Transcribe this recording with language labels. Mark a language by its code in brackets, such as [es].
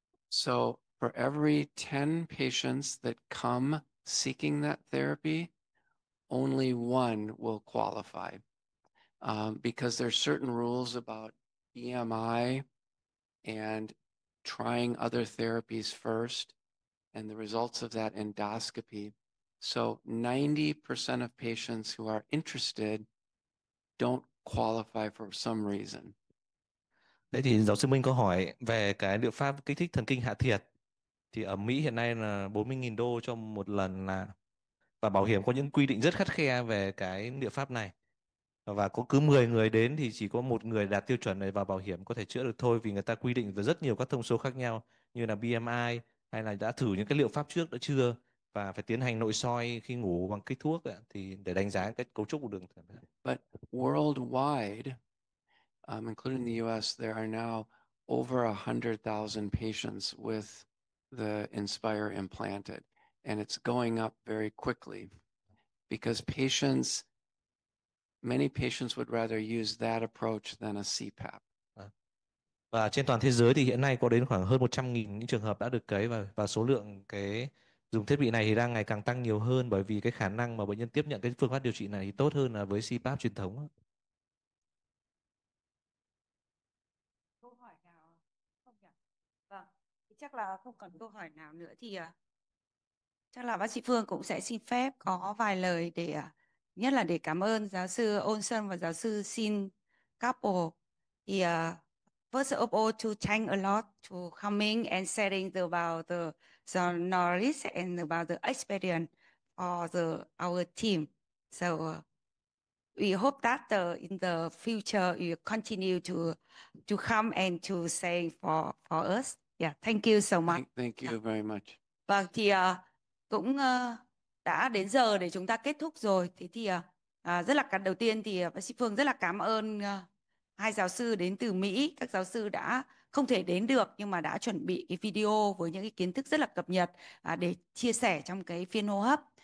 [en] So for every 10 patients that come seeking that therapy, only one will qualify, because there's certain rules about BMI and trying other therapies first and the results of that endoscopy. So 90% of patients who are interested don't qualify for some reason. [vi] Thế thì giáo sư Minh có hỏi về cái liệu pháp kích thích thần kinh hạ thiệt. Thì ở Mỹ hiện nay là 40.000 đô cho một lần, là và bảo hiểm có những quy định rất khắt khe về cái liệu pháp này. Và có cứ 10 người đến thì chỉ có một người đạt tiêu chuẩn này vào bảo hiểm có thể chữa được thôi, vì người ta quy định về rất nhiều các thông số khác nhau như là BMI, hay là đã thử những cái liệu pháp trước đã chưa, và phải tiến hành nội soi khi ngủ bằng kích thuốc thì để đánh giá cái cấu trúc của đường thở. [en] But worldwide, including the US, there are now over 100,000 patients with the Inspire implanted, and it's going up very quickly because many patients would rather use that approach than a CPAP. [vi] Và trên toàn thế giới thì hiện nay có đến khoảng hơn 100.000 những trường hợp đã được cấy, và số lượng cái dùng thiết bị này thì đang ngày càng tăng nhiều hơn, bởi vì cái khả năng mà bệnh nhân tiếp nhận cái phương pháp điều trị này thì tốt hơn là với CPAP truyền thống. Câu hỏi nào không nhỉ? Vâng, thì chắc là không còn câu hỏi nào nữa thì chắc là bác sĩ Phương cũng sẽ xin phép có vài lời để nhất là để cảm ơn giáo sư Olson và giáo sư Sin Couple. [en] Thì first of all, to thank a lot to coming and sharing about the knowledge and about the experience for our team. So we hope that in the future you continue to come and to say for us. Yeah, thank you so much. Thank you very much. [vi] Vâng, thì cũng đã đến giờ để chúng ta kết thúc rồi. Thế thì rất là đầu tiên thì bác sĩ Phương rất là cảm ơn hai giáo sư đến từ Mỹ. Các giáo sư đã không thể đến được nhưng mà đã chuẩn bị cái video với những cái kiến thức rất là cập nhật để chia sẻ trong cái phiên hô hấp.